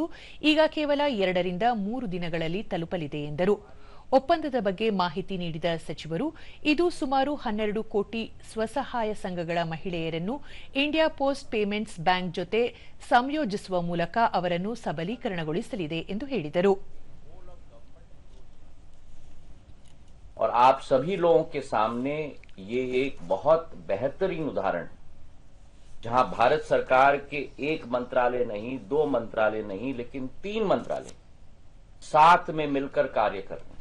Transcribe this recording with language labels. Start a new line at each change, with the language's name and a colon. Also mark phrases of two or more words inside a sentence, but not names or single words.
Kannada: ಈಗ ಕೇವಲ 2 ರಿಂದ 3 ದಿನಗಳಲ್ಲಿ ತಲುಪಲಿದೆ ಎಂದರು. ಒಪ್ಪಂದದ ಬಗ್ಗೆ ಮಾಹಿತಿ ನೀಡಿದ ಸಚಿವರು, ಇದು ಸುಮಾರು 12 ಕೋಟಿ ಸ್ವಸಹಾಯ ಸಂಘಗಳ ಮಹಿಳೆಯರನ್ನು ಇಂಡಿಯಾ ಪೋಸ್ಟ್ ಪೇಮೆಂಟ್ಸ್ ಬ್ಯಾಂಕ್ ಜೊತೆ ಸಂಯೋಜಿಸುವ ಮೂಲಕ ಅವರನ್ನು ಸಬಲೀಕರಣಗೊಳಿಸಲಿದೆ ಎಂದು ಹೇಳಿದರು.
Hindi: और आप सभी लोगों के सामने ये एक बहुत बेहतरीन उदाहरण है, जहां भारत सरकार के एक मंत्रालय नहीं, 2 मंत्रालय नहीं, लेकिन 3 मंत्रालय साथ में मिलकर कार्य कर रहे हैं.